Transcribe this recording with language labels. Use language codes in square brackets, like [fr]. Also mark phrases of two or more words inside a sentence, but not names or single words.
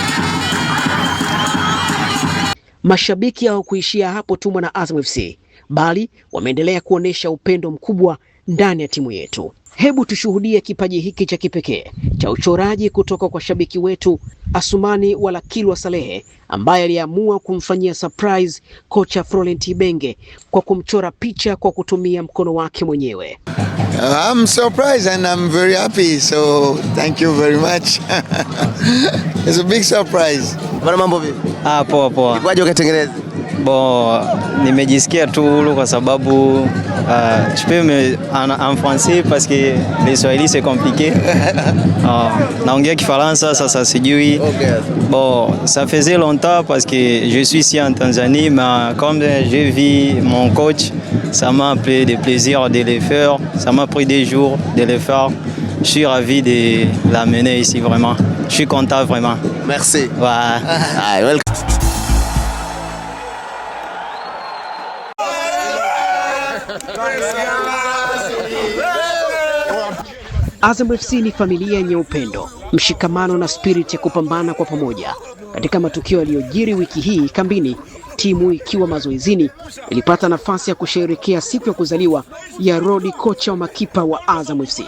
[sw] Mashabiki hawakuishia hapo tu na Azam FC, bali wameendelea kuonesha upendo mkubwa ndani ya timu yetu. Hebu tushuhudie kipaji hiki cha kipekee cha uchoraji kutoka kwa shabiki wetu Asumani Walakilwa Salehe, ambaye aliamua kumfanyia surprise kocha Florent Ibenge kwa kumchora picha kwa kutumia mkono wake mwenyewe. [en] I'm surprised and I'm very happy, so thank you very much. It's a big surprise. [sw] Bwana, mambo vipi? Poa poa. Kwaje ukatengeneza? Nimejisikia tu huru kwa sababu [fr] tu peux me en français parce que le swahili c'est compliqué. [sw] Naongea Kifaransa sasa sijui. [fr] Ça faisait longtemps parce que je suis ici en Tanzanie, mais comme j'ai vu mon coach, ça m'a fait de plaisir de le faire. Ça m'a pris des jours de le faire. Je suis ravi de l'amener ici vraiment. Je suis content vraiment. Merci. Ouais. [sw] Azam FC ni familia yenye upendo, mshikamano na spirit ya kupambana kwa pamoja. Katika matukio yaliyojiri wiki hii kambini, timu ikiwa mazoezini ilipata nafasi ya kusherehekea siku ya kuzaliwa ya Rodi, kocha wa makipa wa Azam FC.